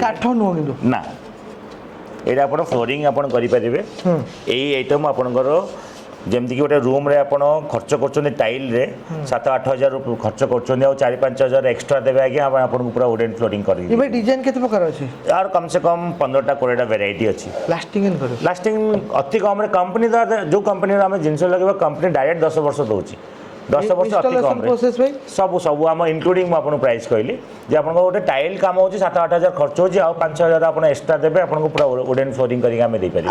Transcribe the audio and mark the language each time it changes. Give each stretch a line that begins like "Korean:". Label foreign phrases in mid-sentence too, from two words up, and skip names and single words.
Odia: କାଠ ନୁହଁ କିନ୍ତୁ ନା ଏଇଟା ଆପଣ ଫ୍ଲୋରିଂ ଆପଣ କରିପାରିବେ। ଏଇ ଆଇଟମ୍ ଆପଣଙ୍କର ଯେମିତିକି ଗୋଟେ ରୁମ୍ରେ ଆପଣ ଖର୍ଚ୍ଚ କରୁଛନ୍ତି ଟାଇଲ୍ରେ 7-8 ହଜାର ଖର୍ଚ୍ଚ କରୁଛନ୍ତି ଆଉ 4-5 ହଜାର ଏକ୍ସଟ୍ରା ଦେବେ ଆଜ୍ଞା ଆପଣଙ୍କୁ ପୁରା
English: wooden flooring
Odia: କରିକି ଏ ଭାଇ ଡିଜାଇନ କେତେ ପ୍ରକାର ଅଛି
Hindi: यार कम से कम 15-20
Odia: ଭେରାଇଟି ଅଛି। ଲାଷ୍ଟିଂ ଇନ୍ କରିବ ଲାଷ୍ଟିଂ ଅତି କମ୍ରେ କମ୍ପାନୀ ଯେଉଁ କମ୍ପାନୀର ଆମେ ଜିନିଷ ଲଗେଇବା
English: company direct
Odia: 10 ବର୍ଷ ଦେଉଛି। 10 ବର୍ଷ ଅତି ଇନଷ୍ଟଲେସନ କମ୍ରେ ପ୍ରୋସେସ ଭାଇ ସବୁ ଆମ ଇନକ୍ଲୁଡ଼ିଂ ମୁଁ ଆପଣଙ୍କୁ ପ୍ରାଇସ୍ କହିଲି ଯେ ଆପଣଙ୍କ ଗୋଟେ ଟାଇଲ୍ କାମ ହେଉଛି 7-8 ହଜାର ଖର୍ଚ୍ଚ ହେଉଛି ଆଉ 5 ହଜାର ଆପଣ ଏକ୍ସଟ୍ରା ଦେବେ ଆପଣଙ୍କୁ ପୁରା
English: wooden flooring
Odia: କରିକି ଆମେ ଦେଇପାରିବୁ।